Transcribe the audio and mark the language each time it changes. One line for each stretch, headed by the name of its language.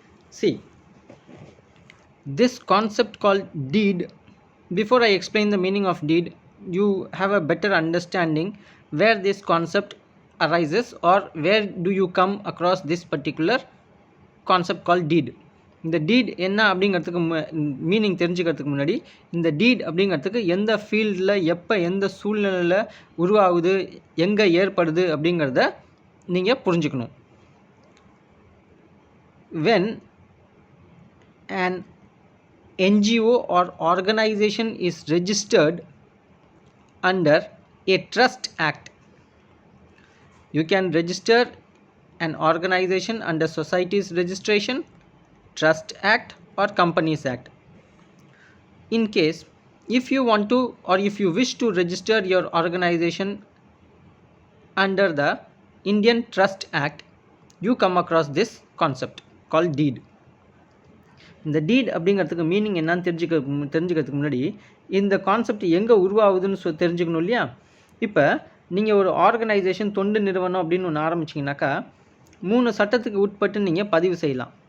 English: See, this concept called deed, before I explain the meaning of deed, you have a better understanding where this concept arises or where do you come across this particular concept called deed.
Tamil: இந்த டீட் என்ன அப்படிங்கிறதுக்கு meaning தெரிஞ்சுக்கிறதுக்கு முன்னாடி இந்த டீட் அப்படிங்கிறதுக்கு எந்த ஃபீல்டில் எப்போ எந்த சூழ்நிலையில் உருவாகுது எங்கே ஏற்படுது அப்படிங்கிறத நீங்கள் புரிஞ்சுக்கணும்.
English: When an NGO or organization is registered under a trust act, you can register an organization under Societies Registration, Trust Act or Companies Act. In case if you want to or if you wish to register your organization under the Indian Trust Act, you come across this concept called deed.
Tamil: இந்த டீட் அப்படிங்கிறதுக்கு meaning என்னன்னு தெரிஞ்சுக்கிறதுக்கு முன்னாடி இந்த concept எங்கே உருவாகுதுன்னு தெரிஞ்சுக்கணும் இல்லையா. இப்போ நீங்கள் ஒரு ஆர்கனைசேஷன் தொண்டு நிறுவனம் அப்படின்னு ஒன்று ஆரம்பிச்சிங்கனாக்கா 3 சட்டத்துக்கு உட்பட்டு நீங்கள் பதிவு செய்யலாம்.